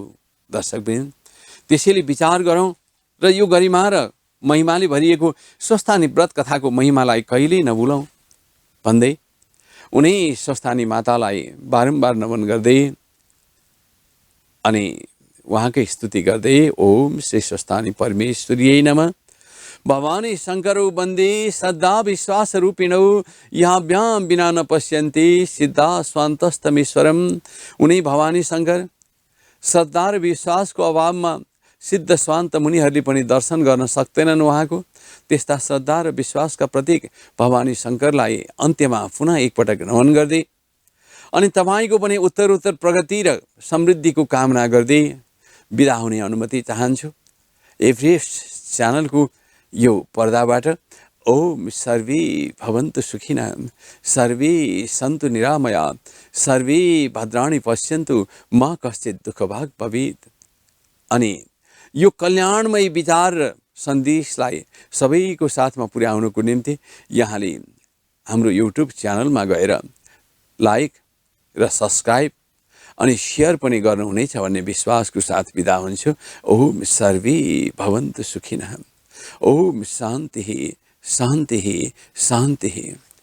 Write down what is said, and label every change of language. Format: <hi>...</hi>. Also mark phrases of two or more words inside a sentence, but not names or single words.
<ne>दर्शकवृन्द, त्यसैले विचार गरौँ र यो गरिमा र महिमाले भरिएको स्वस्थानी व्रत कथाको महिमालाई कहिल्यै नभुलौँ भन्दै उनै स्वस्थानी मातालाई बारम्बार नमन गर्दै अनि उहाँकै स्तुति गर्दै</ne> <sa>ओम श्री स्वस्थानी परमेश्वरीयै नमः। भवानी शङ्करौ वन्दे श्रद्धा विश्वास रूपिणौ याभ्याम बिना न पश्यन्ति सिद्धा स्वान्तस्तमेश्वरम।</sa> <ne>उनी भवानी शङ्कर श्रद्धा र विश्वासको अभावमा सिद्ध स्वान्त मुनिहरूले पनि दर्शन गर्न सक्दैनन् उहाँको। त्यस्ता श्रद्धा र विश्वासका प्रतीक भवानी शङ्करलाई अन्त्यमा पुनः एकपटक नमन गर्दै अनि तपाईँको पनि उत्तरोत्तर प्रगति र समृद्धिको कामना गर्दै बिदा हुने अनुमति चाहन्छु। एभरेस्ट च्यानलको यो पर्दाबाट</ne> <sa>ओम सर्वे भवन्तु सुखिनः, सर्वे सन्तु निरामया, सर्वे भद्राणि पश्यन्तु मा कश्चित् दुःखभाग् भवेत्।</sa> <ne>अनि यो कल्याणमय विचार र सन्देशलाई सबैको साथमा पुर्याउनको निम्ति यहाँले हाम्रो युट्युब च्यानलमा गएर लाइक र सब्सक्राइब अनि शेयर पनि गर्नुहुनेछ भन्ने विश्वासको साथ बिदा हुन्छु।</ne> <sa>ओम सर्वे भवन्तु सुखिनः। ओम शान्तिः शान्तिः शान्तिः।</sa>